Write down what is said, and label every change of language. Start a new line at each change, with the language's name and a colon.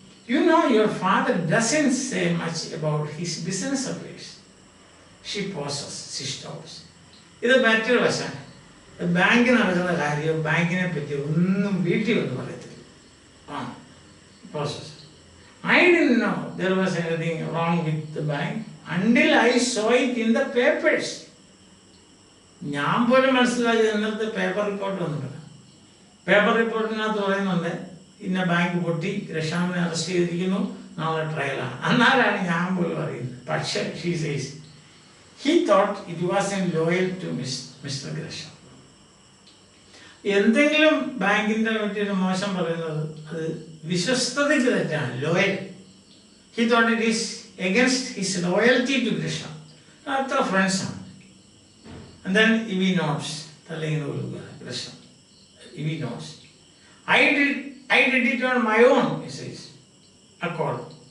English: You know your father doesn't say much about his business affairs. She pauses. She stops.
Malayalam: ഇത് മറ്റൊരു വശമാണ്. ബാങ്കിൽ നടക്കുന്ന കാര്യം, ബാങ്കിനെ പറ്റി ഒന്നും വീട്ടിൽ ഒന്നും പറയത്തില്ല.
English: Pauses. I didn't know there was anything wrong with the bank until I saw it in the papers.
Malayalam: ഞാൻ പോലും മനസ്സിലാക്കിയത് ഇന്നത്തെ പേപ്പർ റിപ്പോർട്ട് വന്നിട്ടില്ല. പേപ്പർ റിപ്പോർട്ടിനകത്ത് പറയുന്നുണ്ട്, ഇന്ന ബാങ്ക് പൊട്ടി, ഗ്രഷാമിനെ അറസ്റ്റ് ചെയ്തിരിക്കുന്നു, നാളെ ട്രയലാണ്. എന്നാലാണ് ഞാൻ പോലും അറിയുന്നത്. പക്ഷേ
English: she says he thought it wasn't loyal to Mr. Gresham.
Malayalam: എന്തെങ്കിലും ബാങ്കിന്റെ പറ്റിയൊരു മോശം പറയുന്നത് അത് വിശ്വസ്തതയ്ക്ക് തെറ്റാണ്.
English: Loyal. He thought it is against his loyalty to Gresham.
Malayalam: അത്ര ഫ്രണ്ട്സാണ്.
English: And then Evie nods. Gresham. Evie nods. I did it on my own, he says. Accord.